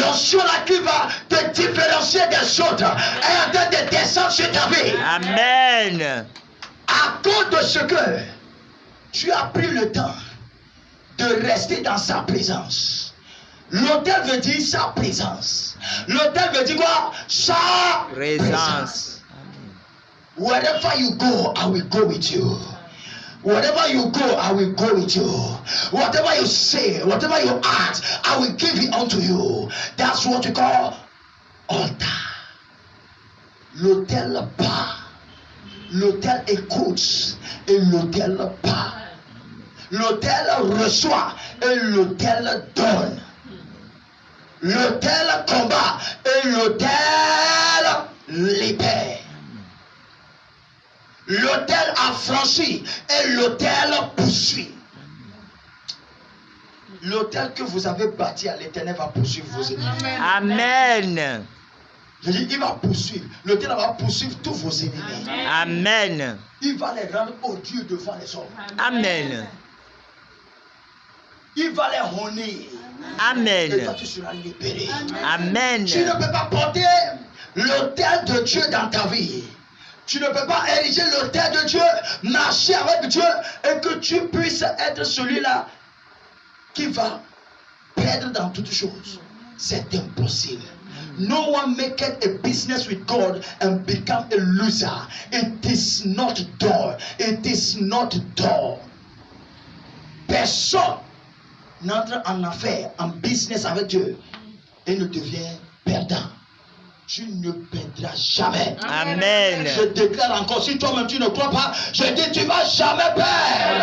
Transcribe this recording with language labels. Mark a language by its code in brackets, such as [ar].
[fr] L'onction là qui va te différencier des autres est en train de descendre sur ta vie. Amen. À cause de ce que tu as pris le temps de rester dans sa présence. L'autel veut dire sa présence. L'autel veut dire quoi? Sa présence. [en] Wherever you go, I will go with you. Wherever you go, I will go with you. Whatever you say, whatever you ask, I will give it unto you. That's what we call altar. [fr] L'autel part. L'autel écoute et l'autel part. L'autel reçoit et l'autel donne. L'autel combat et l'autel libère. L'autel a franchi et l'autel poursuit. L'autel que vous avez bâti à l'Éternel va poursuivre vos ennemis. Amen. Je dis, il va poursuivre. L'autel va poursuivre tous vos ennemis. Amen. Il va les rendre odieux devant les hommes. Amen. Il va les honir. Et toi, Amen. tu seras libéré. Amen. Tu ne peux pas porter l'autel de Dieu dans ta vie. Tu ne peux pas ériger l'autel de Dieu, marcher avec Dieu et que tu puisses être celui-là qui va perdre dans toutes choses. C'est impossible. [en] No one make it a business with God and become a loser. It is not done. It is not done. [fr] Personne n'entre en affaire, en business avec Dieu et ne devient perdant. Tu ne perdras jamais. Amen. Je déclare encore, si toi-même tu ne crois pas, je dis tu ne vas jamais perdre.